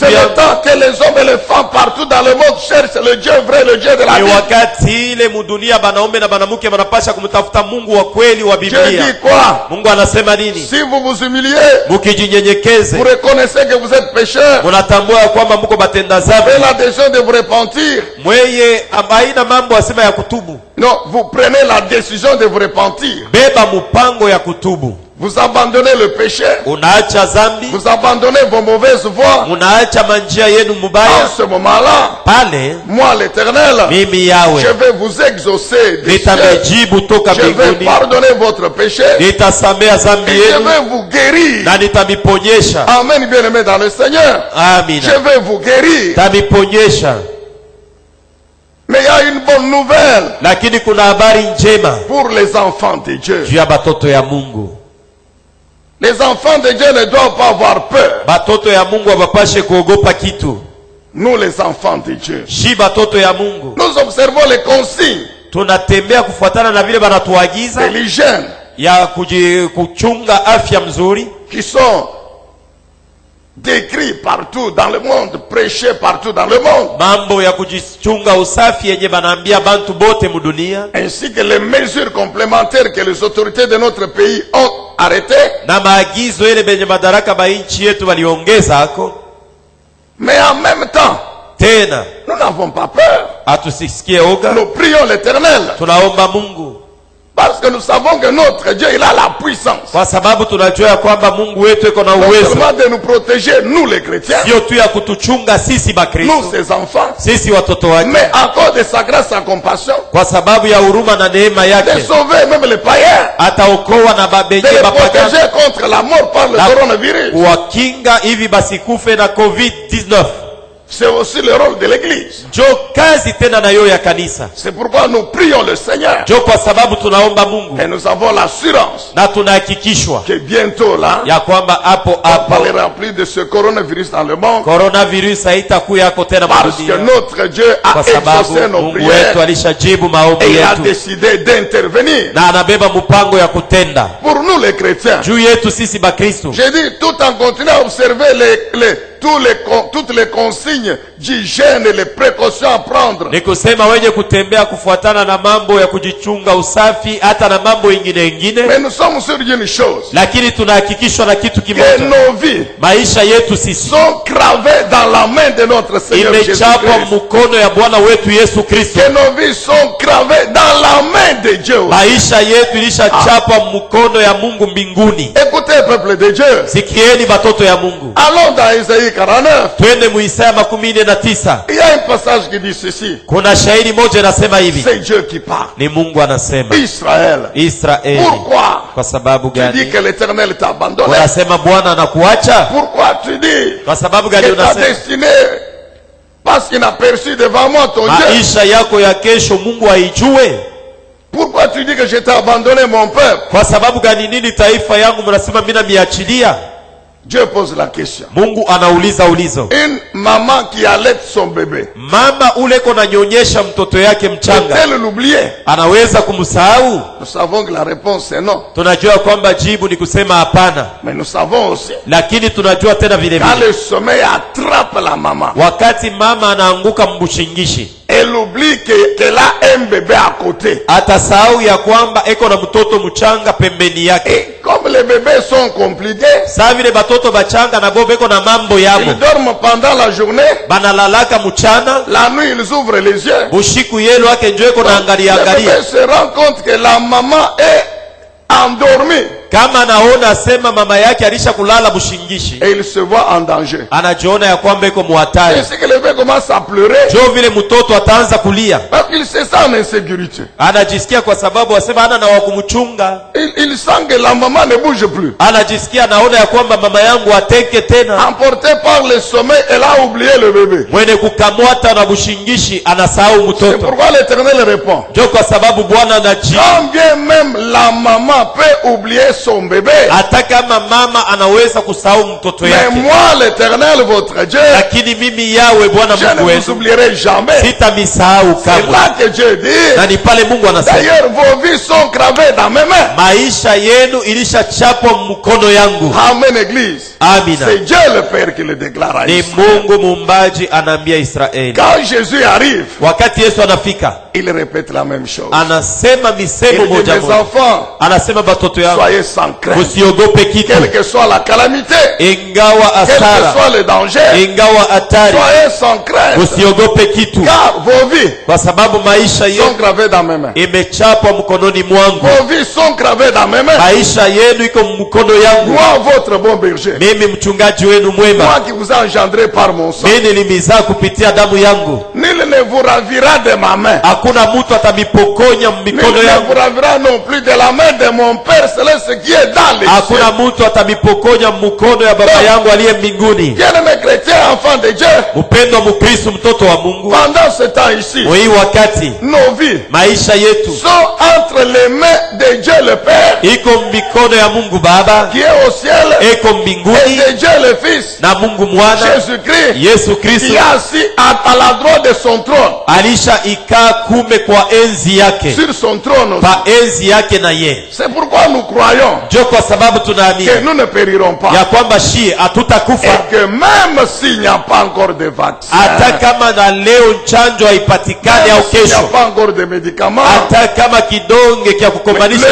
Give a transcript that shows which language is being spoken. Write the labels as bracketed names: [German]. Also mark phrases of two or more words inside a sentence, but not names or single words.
[French] C'est le [Swahili] yangu. [French] temps que les hommes et les femmes partout dans le monde cherchent le Dieu vrai, le Dieu de la [Swahili] Ni [French] Bible. [Swahili] wakati ile mudunia banaume na banamuke wanapasha kumtafuta Mungu wa kweli wa [French] Dieu [Swahili] Biblia. [French] dit quoi? [Swahili] Mungu anasema nini? [French] Si vous vous humiliez, [Swahili] Mukijinyenyekeze, [French] vous reconnaissez que vous êtes pécheurs, [Swahili] munatambua ya kwamba muko batenda [French] faites [Swahili] dhambi, [French] la décision de vous repentir. [Swahili] mweye haina mambo asema ya kutubu. [French] Non, vous prenez la décision de vous repentir. [Swahili] Beba mupango ya kutubu. [French] Vous abandonnez le péché, [Swahili] Unaacha zambi, [French] vous abandonnez vos mauvaises voies. [Swahili] munaacha manjia yenu [French] En [Swahili] mubaya. [French] ce moment-là, [Swahili] Pale [French] moi l'Éternel, [Swahili] mimi [French] je [Swahili] yawe [French] vais vous exaucer des cieux. [Swahili] nitamejibu toka [French] Je vais [Swahili] mbinguni, [French] pardonner votre péché [Swahili] nitasamea zambi [French] et je [Swahili] yenu [French] vais vous guérir. [Swahili] na nitamiponyesha. [French] Amen, bien-aimés dans le Seigneur. Je [Swahili] Amina, [French] vais vous guérir. [Swahili] nitamiponyesha. [French] Mais il y a une bonne nouvelle [Swahili] Lakini kuna habari njema [French] pour les enfants de Dieu. [Swahili] juu ya batoto ya Mungu. [French] Les enfants de Dieu ne doivent pas avoir peur. [Swahili] Batoto ya Mungu hawapashe kuogopa kitu. [French] Nous, les enfants de Dieu, [Swahili] Shi batoto ya Mungu [French] nous observons les consignes [Swahili] tunatembea kufuatana na vile [French] de [Swahili] banatuagiza [French] l'hygiène [Swahili] ya kuchunga afya mzuri, [French] qui sont décrits partout dans le monde, prêchés partout dans le monde, [Swahili] mambo ya kujichunga usafi yenye banaambia bantu bote mudunia, [French] ainsi que les mesures complémentaires que les autorités de notre pays ont arrêtées. [Swahili] na maagizo ile benye madaraka ba nchi yetu waliongeza ako. [French] Mais en même temps, [Swahili] Tena [French] nous n'avons pas peur. [Swahili] hatusisikie oga, [French] Nous prions l'Éternel [Swahili] tunaomba Mungu [French] parce que nous savons que notre Dieu, il a la puissance. [Swahili] kwa sababu tunajua ya kwamba Mungu wetu iko na [French] Non [Swahili] uwezo, [French] seulement de nous protéger, nous les chrétiens, [Swahili] sio tu ya kutuchunga sisi [French] nous [Swahili] Bakristo, [French] ses enfants, [Swahili] sisi watoto wake, [French] mais encore de sa grâce, sa compassion, [Swahili] kwa sababu ya huruma na neema [French] de [Swahili] yake [French] sauver même les païens, [Swahili] ataokoa na [French] de [Swahili] babenye [French] les [Swahili] bapagani, [French] protéger contre la mort par le [Swahili] Na- [French] coronavirus. [Swahili] kuwakinga hivi basikufe na COVID-19. [French] C'est aussi le rôle de l'Église. [Swahili] Jo kazi tena nayo ya kanisa. [French] C'est pourquoi nous prions le Seigneur [Swahili] Jo kwa sababu tunaomba Mungu [French] et nous avons l'assurance [Swahili] na tunahakikishwa [French] que bientôt là, [Swahili] ya kwamba hapo [French] on [Swahili] hapo [French] parlera plus de ce coronavirus dans le monde [Swahili] coronavirus haitakuya yako tena [French] parce que [Swahili] dunia, [French] notre Dieu a [Swahili] kwa sababu [French] exaucé nos [Swahili] Mungu [French] prières [Swahili] wetu alishajibu maombi [French] et il a [Swahili] yetu [French] décidé d'intervenir [Swahili] na anabeba mpango ya kutenda [French] pour nous les chrétiens. [Swahili] juu yetu sisi Bakristo. [French] J'ai dit, tout en continuant à observer toutes les consignes d'hygiène et les précautions à prendre, [Swahili] Ni kusema wenye kutembea kufuatana na mambo ya kujichunga usafi hata na mambo ingine, [French] mais nous sommes sûrs d'une chose, [Swahili] lakini tunahakikishwa na kitu [French] que [Swahili] kimoja, [French] nos vies [Swahili] maisha yetu sisi [French] sont gravées dans la main de notre Seigneur [Swahili] imechapwa [French] Jésus-Christ. [Swahili] mkono ya Bwana wetu Yesu Kristo. [French] Que nos vies sont gravées dans la main de Dieu. [Swahili] Maisha yetu ilishachapwa mkono ya Mungu mbinguni. [French] Écoutez, peuple de Dieu. [Swahili] Sikieni batoto ya Mungu, [French] Allons dans Isaïe 49. [Swahili] twende mu Isaya 49. [French] Il y a un passage qui dit ceci. [Swahili] Kuna shairi moja inasema hivi, [French] C'est Dieu qui parle. [Swahili] ni Mungu anasema, [French] Israël. [Swahili] Israeli, [French] Pourquoi [Swahili] kwa sababu [French] tu dis [Swahili] gani [French] que l'Éternel t'a abandonné? [Swahili] unasema Bwana anakuacha? [French] Pourquoi tu dis [Swahili] Kwa sababu gani [French] que ta [Swahili] unasema [French] destinée passe inaperçue devant moi, ton Dieu? [Swahili] maisha yako ya kesho Mungu haijue? [French] Pourquoi tu dis que je t'ai abandonné, mon peuple? [Swahili] Kwa sababu gani nini taifa yangu mnasema mimi namiachilia? [French] Dieu pose la question. [Swahili] Mungu anauliza ulizo. [French] Une maman qui allaite son bébé, [Swahili] Mama ule ko nanyonyesha mtoto yake mchanga, [French] peut-elle l'oublier? [Swahili] anaweza kumsahau? [French] Nous savons que la réponse est non. [Swahili] Tunajua kwamba jibu ni kusema hapana, [French] Mais nous savons aussi, [Swahili] lakini tunajua tena vile [French] quand [Swahili] vile [French] le sommeil attrape la maman, [Swahili] wakati mama anaanguka mbushingishi, [French] elle oublie qu'elle a un bébé à côté. [Swahili] atasahau ya kwamba eko na mtoto mchanga pembeni yake. [French] Et comme les bébés sont compliqués, [Swahili] Saa vile batoto bachanga na bo beko na mambo yabo, [French] ils dorment pendant la journée, [Swahili] banalalaka mchana, [French] la nuit ils ouvrent les yeux. [Swahili] bushiku yenu yake njo eko na angalia [French] Le [Swahili] angalia. [French] bébé se rend compte que la maman est endormie [Swahili] Kama anaona sema mama yake alisha kulala bushingishi, [French] et il se voit en danger. [Swahili] anajiona ya kwamba iko muhatari, [French] Ainsi que le bébé commence à pleurer [Swahili] jo vile mtoto ataanza kulia, [French] parce qu'il se sent en insécurité. [Swahili] anajisikia kwa sababu asema hana na wa kumchunga. [French] Il sent que la maman ne bouge plus. [Swahili] Anajisikia anaona ya kwamba mama yangu ateke tena. [French] Emportée par le sommeil, elle a oublié le bébé. [Swahili] Mwene kukamwata na bushingishi anasahau [French] C'est [Swahili] mtoto. [French] pourquoi l'Éternel répond. [Swahili] Jo kwa sababu Bwana anaji, [French] Quand bien même la maman peut oublier son bébé. [Swahili] hata kama mama anaweza kusahau mtoto [French] Mais [Swahili] yake, [French] moi, l'Éternel, votre Dieu, [Swahili] lakini mimi Yawe Bwana [French] je [Swahili] Mungu [French] ne vous [Swahili] wetu [French] oublierai jamais. [Swahili] sitamisahau [French] C'est [Swahili] kamwe. [French] là que Dieu dit. [Swahili] Na ni pale Mungu anasema, [French] D'ailleurs, vos vies sont gravées dans mes mains. [Swahili] maisha yenu ilishachapwa mkono yangu. [French] Amen, Église. [Swahili] Amina. [French] C'est Dieu le Père qui le déclare à [Swahili] Ni [French] Israël. [Swahili] Mungu muumbaji anaambia Israeli. [French] Quand Jésus arrive, [Swahili] Wakati Yesu anafika, [French] il répète la même chose. [Swahili] anasema misemo [French] Il dit, [Swahili] moja [French] mes [Swahili] moja. [French] enfants, [Swahili] Anasema batoto yangu, [French] soyez sans crainte. [Swahili] usiogope kitu, [French] Quelle que soit la calamité, [Swahili] ingawa [French] quel que [Swahili] asara, [French] soit le danger, [Swahili] ingawa hatari, [French] soyez sans crainte. [Swahili] usiogope kitu, [French] Car vos vies [Swahili] kwa sababu maisha [French] sont [Swahili] yenu [French] gravées dans mes mains. [Swahili] imechapwa mkononi mwangu. [French] Vos vies sont gravées dans mes mains. [Swahili] Maisha yenu iko mkono yangu. [French] Moi, votre bon berger. [Swahili] Mimi mchungaji wenu mwema, [French] Moi qui vous ai engendré par mon sang. [Swahili] mimi nilimizaa kupitia damu yangu. [French] Nul ne vous ravira de ma main. [Swahili] Hakuna mtu atamipokonya [French] Nul [Swahili] mikono [French] ne vous [Swahili] yangu. [French] ravira non plus de la main de mon Père céleste qui est dans les cieux. [Swahili] Hakuna mtu atamipokonya mkono ya baba yangu aliye mbinguni. [French] Bien-aimés chrétiens, enfants de Dieu, [Swahili] Mpendwa Mkristo, mtoto wa Mungu, [French] pendant ce temps ici, [Swahili] hii wakati [French] nos vies [Swahili] maisha yetu [French] sont entre les mains de Dieu le Père, [Swahili] iko mikono ya Mungu Baba, [French] qui est au ciel, [Swahili] iko [French] et [Swahili] mbinguni, [French] de Dieu le Fils, [Swahili] na Mungu Mwana [French] Jésus-Christ, [Swahili] Yesu [French] qui [Swahili] Kristo [French] est assis à la droite de son trône, [Swahili] alisha ikaa kume kwa enzi yake, [French] sur son trône aussi. [Swahili] pa enzi yake na ye. [French] C'est pourquoi nous croyons [Swahili] Jo kwa sababu [French] que [Swahili] tunaamini [French] nous ne périrons pas. [Swahili] ya kwamba shie hatutakufa, [French] Et que même s'il n'y a pas encore de vaccin, [Swahili] hata kama na leo chanjo haipatikani au [French] même s'il n'y a [Swahili] kesho, [French] pas encore de médicaments, [Swahili] hata kama kidonge kya kukombanisha